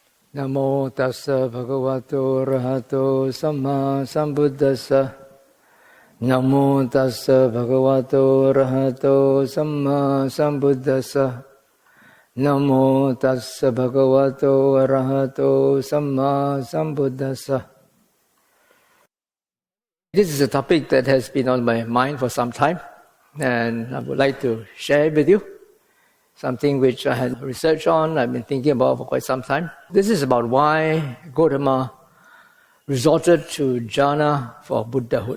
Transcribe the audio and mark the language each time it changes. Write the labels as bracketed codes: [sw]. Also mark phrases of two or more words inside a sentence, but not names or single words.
[pi] Namo tassa bhagavato arahato samma sambuddhassa. Namo tassa bhagavato arahato samma sambuddhassa. Namo tassa bhagavato arahato samma sambuddhassa. [en] This is a topic that has been on my mind for some time, and I would like to share it with you. Something which I had researched on, I've been thinking about for quite some time. This is about why Gotama resorted to jhana for Buddhahood.